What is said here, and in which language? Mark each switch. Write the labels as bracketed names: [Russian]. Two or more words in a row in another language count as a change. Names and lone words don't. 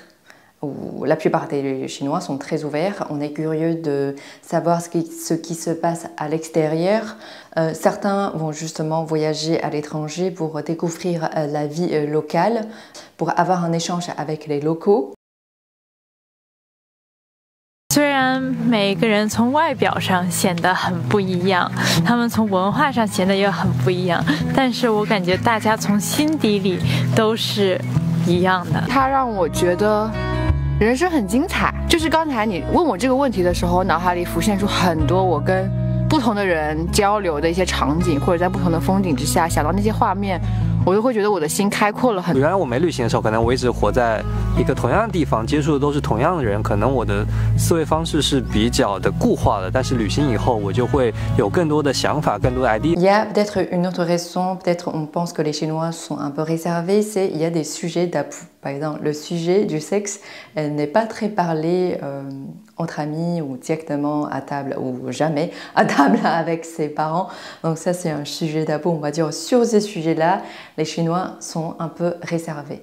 [French] La plupart des Chinois sont très ouverts. On est curieux de savoir ce qui se passe à l'extérieur. Certains vont justement voyager à l'étranger pour découvrir la vie locale, pour avoir un échange avec les locaux. [Chinese] 虽然每个人从外表上显得很不一样，他们从文化上显得也很不一样，但是我感觉大家从心底里都是一样的。它让我觉得人生很精彩。就是刚才你问我这个问题的时候，脑海里浮现出很多我跟不同的人交流的一些场景，或者在不同的风景之下想到那些画面，我就会觉得我的心开阔了很多。原来我没旅行的时候，可能我一直活在一个同样的地方，接触的都是同样的人，可能我的思维方式是比较的固化的。但是旅行以后，我就会有更多的想法，更多的 idea。 [French] Il y a peut-être une autre raison, peut-être on pense que les Chinois sont un peu réservés, c'est il y a des sujets tabous. Par exemple, le sujet du sexe n'est pas très parlé entre amis ou directement à table ou jamais à table avec ses parents. Donc ça, c'est un sujet tabou. On va dire sur ces sujets-là, les Chinois sont un peu réservés.